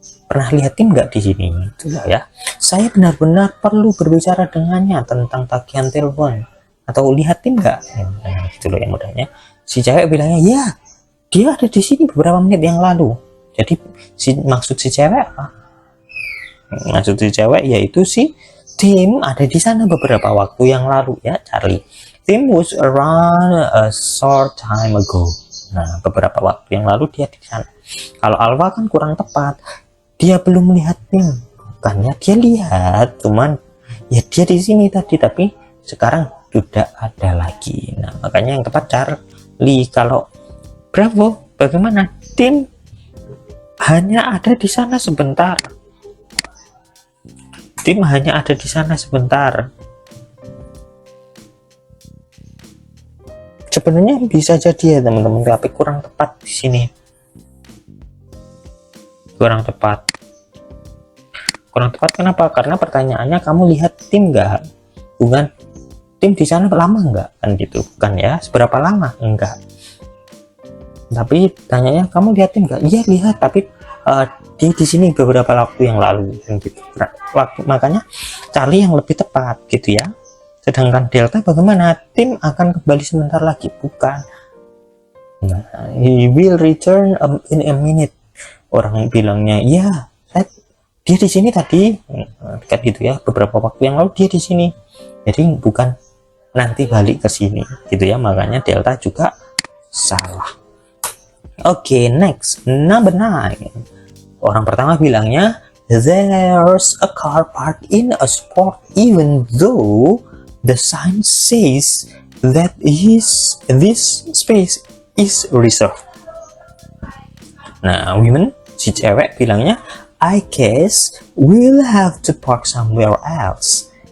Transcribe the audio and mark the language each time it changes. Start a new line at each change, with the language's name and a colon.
Indonesian: Pernah lihat Tim nggak di sini? Itulah ya. Saya benar-benar perlu berbicara dengannya tentang tagihan telepon. Atau lihat Tim nggak? Nah, itu loh yang mudahnya. Si cewek bilangnya, ya, dia ada di sini beberapa menit yang lalu. Jadi maksud si cewek apa? Maksud si cewek yaitu si Tim ada di sana beberapa waktu yang lalu ya, Charlie.
English: Tim was around a short time ago.
Indonesian: Nah, beberapa waktu yang lalu dia di sana. Kalau Alpha kan kurang tepat. Dia belum melihat Tim. Bukannya dia lihat, cuman ya dia di sini tadi, tapi sekarang sudah ada lagi. Nah, makanya yang tepat Charlie. Kalau Bravo, bagaimana? Tim hanya ada di sana sebentar. Tim hanya ada di sana sebentar. Sebenarnya bisa jadi ya teman-teman, tapi kurang tepat di sini. Kurang tepat. Kurang tepat kenapa? Karena pertanyaannya, kamu lihat Tim nggak? Bukan Tim di sana lama nggak? Kan gitu, bukan ya? Seberapa lama? Enggak. Tapi tanyanya, kamu lihat Tim nggak? Iya lihat, tapi dia di sini beberapa waktu yang lalu, gitu. Makanya Charlie yang lebih tepat, gitu ya. Sedangkan Delta bagaimana? Tim akan kembali sebentar lagi, bukan?
English: Nah, he will return in a minute.
Indonesian: Orang bilangnya, ya, dia di sini tadi, kan gitu ya. Beberapa waktu yang lalu dia di sini. Jadi bukan nanti balik ke sini, gitu ya. Makanya Delta juga salah.
English: Oke, next, number 9.
Indonesian: Orang pertama bilangnya,
English: there's a car parked in a spot even though the sign says that this space is reserved.
Indonesian: Nah, women, si cewek bilangnya,
English: I guess we'll have to park somewhere else.